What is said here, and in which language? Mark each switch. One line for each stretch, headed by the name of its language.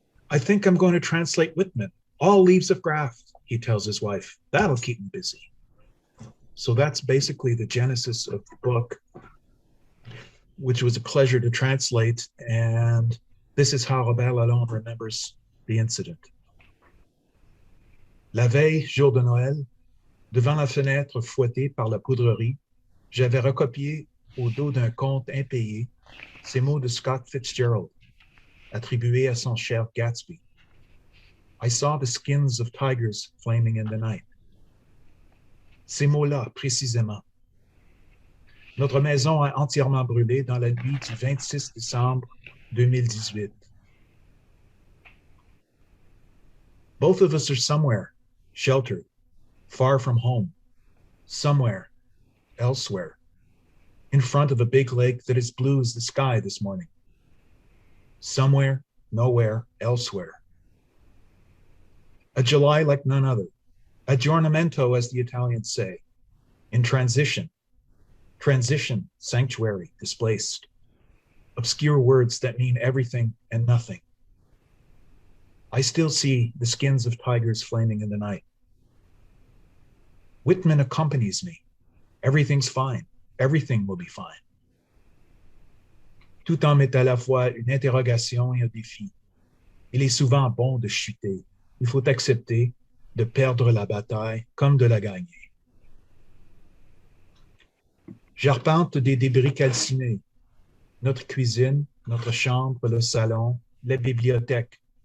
English: I think I'm going to translate Whitman, all leaves of grass, he tells his wife. That'll keep him busy. So that's basically the genesis of the book, which was a pleasure to translate. And this is how Robert Lalonde remembers the incident.
French: La veille, jour de Noël, devant la fenêtre fouettée par la poudrerie, j'avais recopié au dos d'un conte impayé ces mots de Scott Fitzgerald, attribués à son cher Gatsby.
English: I saw the skins of tigers flaming in the night.
French: Ces mots-là, précisément. Notre maison a entièrement brûlé dans la nuit du 26 décembre 2018.
English: Both of us are somewhere, sheltered, far from home, somewhere, elsewhere, in front of a big lake that is blue as the sky this morning. Somewhere, nowhere, elsewhere. A July like none other. Aggiornamento, as the Italians say, in transition. Transition, sanctuary, displaced. Obscure words that mean everything and nothing. I still see the skins of tigers flaming in the night. Whitman accompanies me. Everything's fine. Everything will be fine.
French: Tout homme est à la fois une interrogation et un défi. Il est souvent bon de chuter. Il faut accepter de perdre la bataille comme de la gagner. J'arpente des débris calcinés. Notre cuisine, notre chambre, le salon, la bibliothèque.